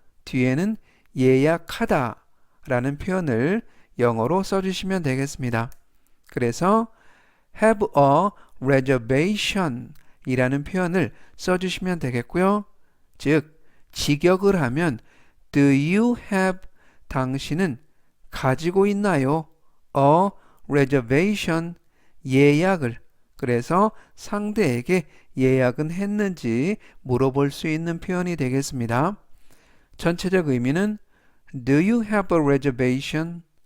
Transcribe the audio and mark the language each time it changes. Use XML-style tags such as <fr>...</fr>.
<ko>뒤에는 예약하다 라는 표현을 영어로 써주시면 되겠습니다. 그래서</ko> <en>have a reservation</en> <ko>이라는 표현을 써주시면 되겠고요. 즉 직역을 하면</ko> <en>do you have</en> <ko>당신은 가지고 있나요?</ko> <en>a reservation</en> <ko>예약을. 그래서 상대에게 예약은 했는지 물어볼 수 있는 표현이 되겠습니다. 전체적 의미는</ko> <en>do you have a reservation?</en>